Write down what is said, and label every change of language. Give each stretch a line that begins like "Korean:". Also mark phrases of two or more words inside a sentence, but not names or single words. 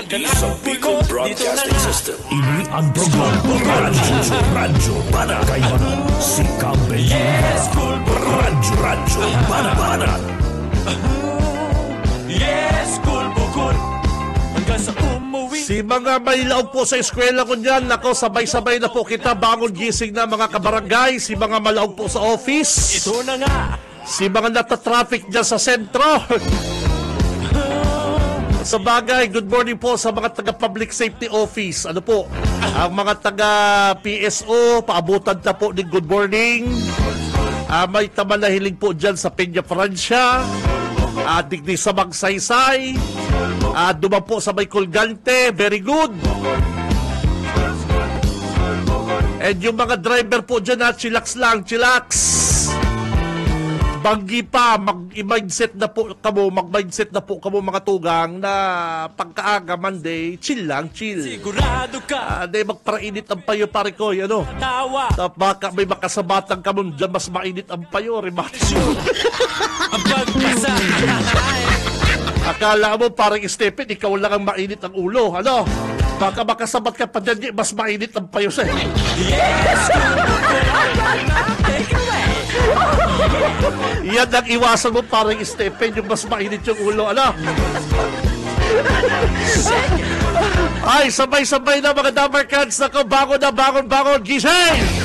Bikol: sa Bicol Broadcasting System. Ini ang programa Radyo Banat. Kay Banat, si Benji Rivera. Radyo Banat. Yes, cool bukol. Hanggang sa umuwi. Si mga may laog po sa eskwela ko dyan, nako, sabay-sabay na po kita, bangon gising na, mga kabarangay. Si mga malaog po sa office.
Filipino: Ito na nga. Si mga nata-traffic dyan sa sentro. Sa bagay,
English: good morning
Filipino: po sa mga taga-public safety office. Ano po? Ang mga taga-PSO, paabutan na po ng
English: good morning.
Bikol: May tamalahiling po dyan sa Peña Francia. Digdi sa Magsaysay. Duman po sa may Colgante.
English: Very good.
Filipino: And yung mga driver po dyan,
English: chillax lang, chillax.
Bikol: Banggi pa, mag-mindset na po kamo, mga tugang, na pagkaaga Monday, chill lang, chill. Sigurado ka.
Filipino: Hindi magparainit ang payo, pare ko, ano? Tawa.
Bikol: Baka may makasabatang kamo, dyan mas mainit ang payo, rematisyon. Ang pagkasa.
Filipino: Akala mo, parang Stephen, ikaw lang ang mainit ang ulo, ano? Baka makasabat ka pa dyan, mas mainit ang payo sa'yo.
English: Yes! Take it away!
Filipino: Yan ang iwasan mo, parang Stephen, yung mas mainit yung ulo, ano? Ay, sabay-sabay na, mga Damercans. Nako, bangon, gising!